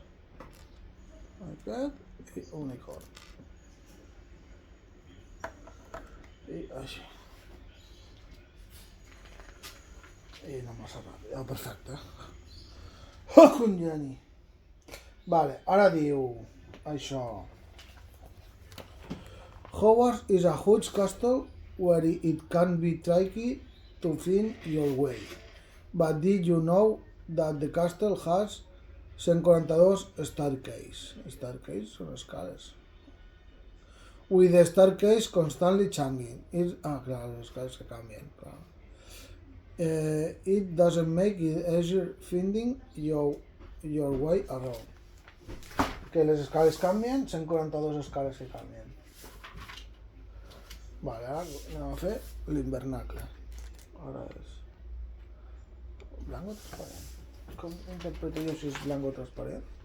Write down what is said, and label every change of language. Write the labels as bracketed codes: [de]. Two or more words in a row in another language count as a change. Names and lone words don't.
[ca] Aquest i unicorn. I així. I no massa ràpid. Ah, perfecte. Oh, un geni. Vale, ara diu això. [en] Hogwarts is a huge castle where it can be tricky to find your way. But did you know that the castle has 142 staircases? [ca] Staircases són escales. [en] With the staircase constantly changing. [ca] Clar, les escales que canvien, clar. [en] It doesn't make it easier finding your way around. [ca] Que les escales canvien, 142 escales que canvien. Vale, ara anem a fer l'invernacle. Ara és... blanc o transparent? Com interpreto jo si és blanc o transparent?